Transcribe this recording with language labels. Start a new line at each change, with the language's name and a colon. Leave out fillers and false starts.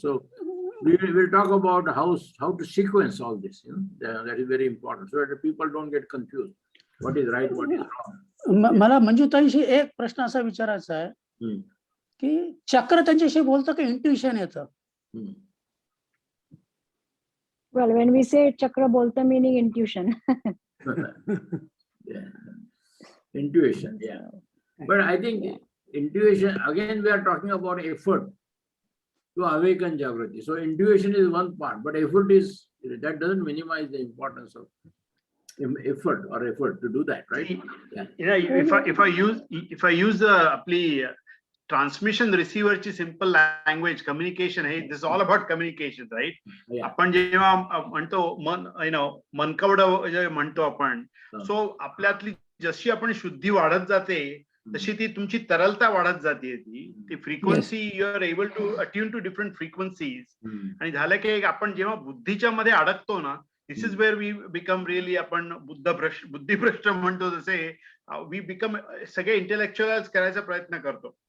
English: So we will talk about how to sequence all this. That is very important, so that people don't get confused. What is right, what is wrong.
Marathi: मला मंजुताईशी एक प्रश्न असा विचारायचा आहे की चक्र त्यांच्याशी बोलतं की इंट्युशन येतं?
English: Well, when we say chakra
Marathi: bolta,
English: meaning intuition. Yeah. Intuition, yeah. But I think intuition, again, we are talking about effort to awaken Jagrati. So intuition is one part, but effort is, that doesn't minimize the importance of effort to do that, right? Yeah. if I use the transmission receiver ची simple language communication, hey, this is all about communication, right? Yeah.
Marathi: आपण जेव्हा म्हणतो मनकवडं जे म्हणतो आपण, so आपल्यातली जशी आपण शुद्धी वाढत जाते तशी ती तुमची तरलता वाढत जाते. ती
English: Frequency you are able to attune to different frequencies.
Marathi: आणि झालं की आपण जेव्हा बुद्धीच्या मध्ये अडकतो ना,
English: this is where we become really,
Marathi: आपण बुद्धिभ्रष्ट म्हणतो तसे,
English: we become
Marathi: सगळे इंटेलेक्च्युअलाइज करायचा प्रयत्न करतो.